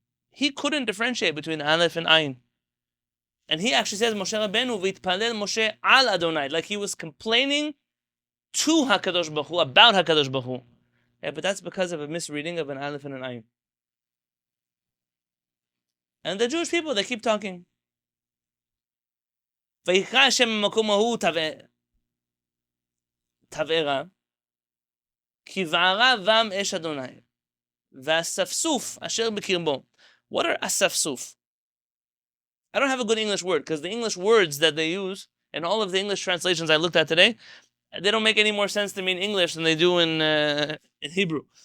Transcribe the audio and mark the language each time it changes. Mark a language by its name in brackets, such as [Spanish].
[English] He couldn't differentiate between Aleph and Ayin. And he actually says, Moshe Rabbeinu [Hebrew] v'itpalel Moshe al Adonai, [English] like he was complaining to HaKadosh Baruch Hu, about HaKadosh Baruch Hu. Yeah, but that's because of a misreading of an Aleph and an Ayin. And the Jewish people, they keep talking. [Hebrew] ויקרא השם במקום ההוא תבערה, כי בערה בם אש אדוני, והספסוף אשר בקרבו. [English] What are asafsuf? I don't have a good English word, because the English words that they use, and all of the English translations I looked at today, they don't make any more sense to me in English than they do in Hebrew.